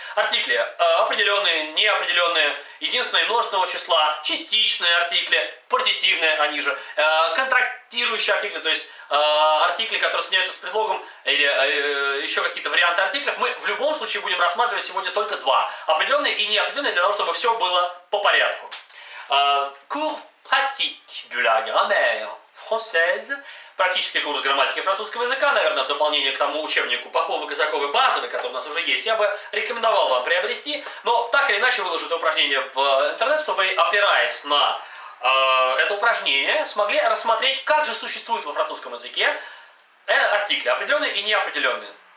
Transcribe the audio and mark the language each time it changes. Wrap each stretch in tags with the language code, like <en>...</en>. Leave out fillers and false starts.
<ru>Артикли определенные, неопределенные, единственные множественного числа, частичные артикли, партитивные они же, контрактирующие артикли, то есть артикли, которые соединяются с предлогом, или еще какие-то варианты артиклев. Мы в любом случае будем рассматривать сегодня только два. Определенные и неопределенные, для того, чтобы все было по порядку.</ru> <fr>Cours pratique de la grammaire française.</fr> <ru>Практический курс грамматики французского языка, наверное, в дополнение к тому учебнику Поповой-Казаковой базовый, который у нас уже есть, я бы рекомендовал вам приобрести, но так или иначе выложу это упражнение в интернет, чтобы вы, опираясь на это упражнение, смогли рассмотреть, как же существуют во французском языке артикли, определенные и неопределенные.</ru>